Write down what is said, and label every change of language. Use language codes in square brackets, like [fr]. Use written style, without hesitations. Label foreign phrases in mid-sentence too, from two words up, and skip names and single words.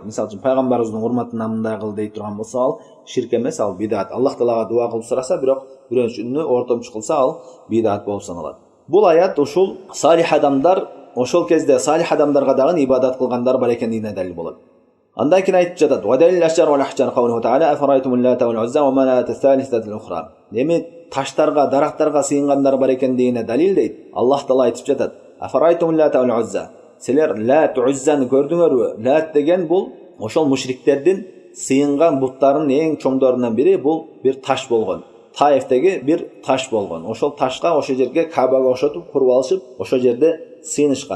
[ky] Мисалы үчүн пайгамбарыбыздын урматына мындай кыл дей турган болсо, ал ширк эмес, ал бидат. Аллах Таалага дуа кылып сураса, бирок бирөөсүнү ортомчу кылса, ал бидат болуп саналат. Бул аят ушул салих адамдар, ошол кезде салих адамдарга дагы ибадат кылгандар бар экендигине далил болот. Андан кийин айтып жатат: [ar] "ودليل الأشجار والأحجار قوله تعالى أفرأيتم اللات والعزى ومناة الثالثة الأخرى." [ky] Эми таштарга, дарактарга сыйынгандар бар экендигине далил дейт. Аллах Таала айтып жатат: [ar] "أفرأيتم اللات والعزى." [ky] Силер лат, уззаны көрдүңөрбү? Лат деген бул ошол мушриктердин сыйынган буттарынын эң чоңдорунан бири, бул бир таш болгон. Таифтеги бир таш болгон. Ошол ташка, ошол жерге Кабага ошотуп куруп алышып, ошол жерде сыйынышкан.